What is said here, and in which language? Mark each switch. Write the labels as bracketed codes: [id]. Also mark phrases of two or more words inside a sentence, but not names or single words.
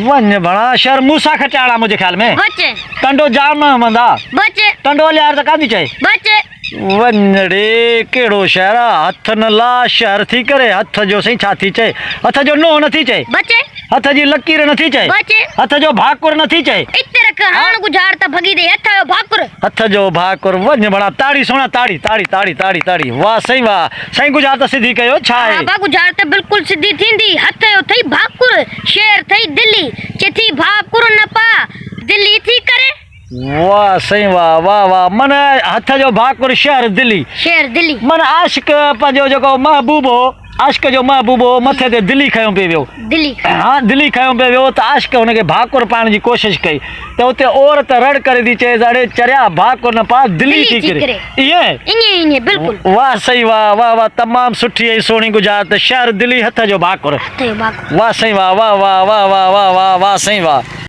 [sd] वन्य भणा शहर मूसा खटाण आहे मुंहिंजे ख्याल में, बचे टंडो जाम हूंदा, बचे टंडो लियार त कान थी चए। बचे वन्य कहिड़ो शहर आहे, हथ न ला शहर थी करे, हथ जो साईं छा थी चए, हथ जो नोह नथी चए, बचे हथ जी लकीर नथी चए, बचे हथ जो भाकुर नथी चए, इते रख हाण गुजारत भगी दे हथ जो भाकुर हथ जो भाकुर। वन्य भणा ताड़ी सोना, ताड़ी ताड़ी ताड़ी ताड़ी ताड़ी, वाह साईं वाह, साईं गुजारत सिधी कयो छा आहे। बा गुजारत बिल्कुल सिधी थींदी, हथ जो थई भाकुर, शेर थई दिल्ली, चेथी भाकुर न पा दिल्ली थी करे। वाह साईं वाह, वाह वाह, मन हथ जो भाकुर शहर दिल्ली, शेर दिल्ली मन आशिक पंहिंजो जेको महबूब हो, आशिक जो महबूब हो, मथे ते दिल्ली खयों पियो वियो, दिल्ली हाँ दिल्ली खयों पियो वियो, त आशिक हुनखे भाकुर पाइण जी कोशिशि कई, त उते औरत रड़ करे थी चए, अड़े चरिया भाकुर न पा दिल्ली थी करे, ईअं ईअं बिल्कुल। वाह साईं वाह, वाह वाह, तमामु सुठी ऐं सुहिणी गुजारत, शहर दिल्ली हथ जो भाकुर, हथ जो भाकुर। वाह साईं वाह, वाह वाह वाह वाह वाह वाह वाह साईं वाह।